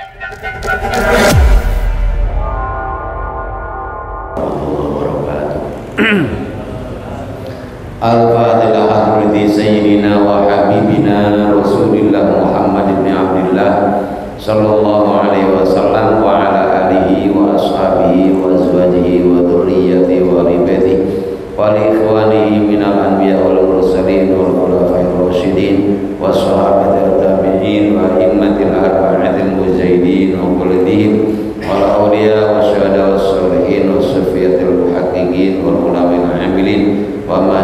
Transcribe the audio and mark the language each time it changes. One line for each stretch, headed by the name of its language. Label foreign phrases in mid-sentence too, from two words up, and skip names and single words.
Arabic: الفاتحة حضرة سيدنا وحبيبنا رسول الله محمد بن عبد الله صلى الله عليه وسلم وعلى آله وأصحابه وأزواجه وذرياته ورباطه ولإخوانه من الأنبياء والمرسلين والخلفاء الراشدين وصحابة التابعين وأئمة الأربعة المجتهدين ومقلديهم والأولياء والشهداء والصالحين والصوفية المحققين والعلماء العاملين وما